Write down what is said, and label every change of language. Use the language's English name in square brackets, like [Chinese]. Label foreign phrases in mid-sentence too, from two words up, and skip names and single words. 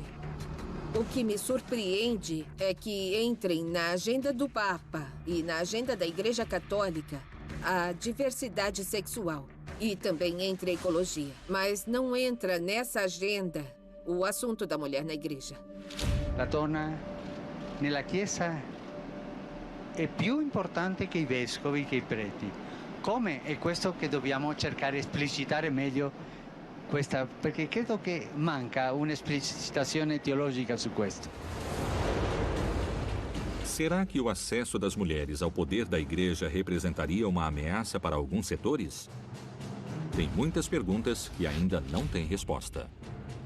[Portuguese] O que me surpreende é que entrem na agenda do Papa e na agenda da Igreja Católica a diversidade sexual e também entre a ecologia. Mas não entra nessa agenda o assunto da mulher na igreja. [Italian] La donna nella Chiesa è più importante che i vescovi, che i preti. Come? È questo che dobbiamo cercare di esplicitare meglio perché credo che manca un'esplicitazione teologica su questo. [Portuguese] Será que o acesso das mulheres ao poder da igreja representaria uma ameaça para alguns setores? Tem muitas perguntas que ainda não têm resposta.